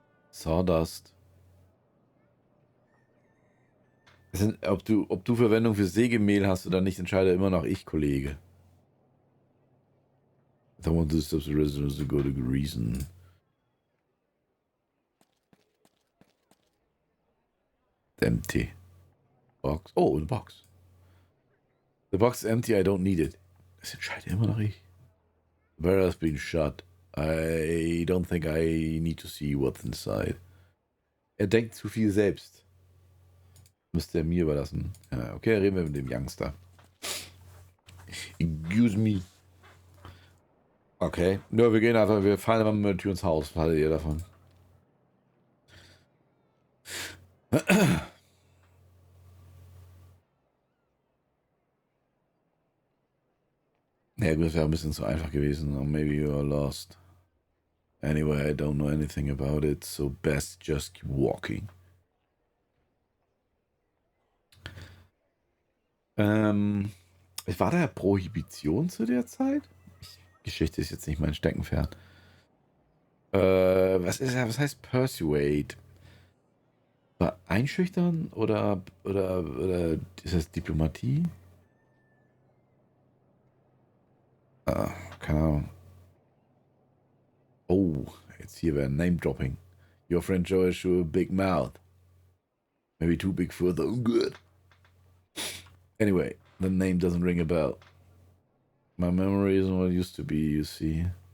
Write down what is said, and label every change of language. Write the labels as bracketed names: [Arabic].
[English] Sawdust. [German] Ob du Verwendung für Sägemehl hast oder nicht, entscheide immer noch ich, Kollege. [English] I don't want to stop the residents to go to reason. Empty. Box. [German] Oh, eine Box. [English] The box is empty, I don't need it. [German] Das entscheide immer noch ich. [English] The barrel has been shut. I don't think I need to see what's inside. [German] Er denkt zu viel selbst. Müsste er mir überlassen. Ja, okay, reden wir mit dem Youngster. [English] Excuse me. [German] Okay. Nur wir gehen einfach, wir fallen immer mit der Tür ins Haus. Was haltet ihr davon? Ja, gut, das wäre ein bisschen zu einfach gewesen. [English] Or maybe you are lost. Anyway, I don't know anything about it, so best just keep walking. [German] War da Prohibition zu der Zeit? Geschichte ist jetzt nicht mein Steckenpferd. Was heißt Persuade? Einschüchtern oder ist das Diplomatie? Keine Ahnung. Oh, jetzt hier wäre Name-Dropping. [English] Your friend Joe has sure a big mouth. Maybe too big for the good. Anyway, the name doesn't ring a bell. My memory isn't what it used to be, you see.